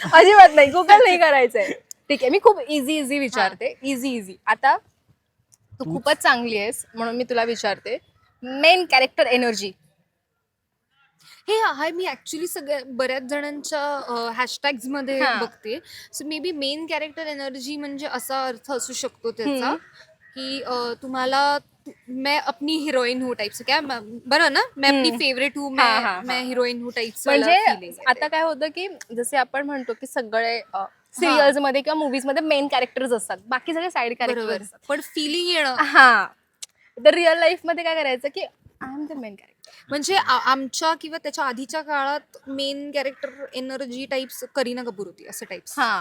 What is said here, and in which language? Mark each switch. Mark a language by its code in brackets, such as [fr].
[mr] अजिबात नाही, गुगल नाही करायचंय. ठीक आहे, मी खूप इझी विचारते. इझी. आता तू खूपच चांगली आहेस म्हणून मी तुला विचारते, मेन कॅरेक्टर एनर्जी. हे हाय, मी ऍक्च्युली सगळ्या बऱ्याच जणांच्या हॅशटॅग्स मध्ये बघते. So may be main character energy म्हणजे असा अर्थ असू शकतो त्याचा की तुम्हाला [hi] मैं अपनी हीरोइन हूँ टाइप से, [mr] क्या बरं ना, [hi] मैं अपनी फेवरेट हूँ, मैं हीरोइन हूँ [mr] टाइप. म्हणजे आता काय होतं की जसे आपण म्हणतो की सगळे सिरियल्स मध्ये किंवा मुव्हीज मध्ये मेन कॅरेक्टर्स असतात, बाकी सगळे साईड कॅरेक्टर असतात. पण फिलिंग येणं, तर रिअल लाईफ मध्ये काय करायचं की [en] I am the main character. [mr] म्हणजे आमच्या किंवा त्याच्या आधीच्या काळात main character energy types Kareena Kapoor होती, असं टाइप्स.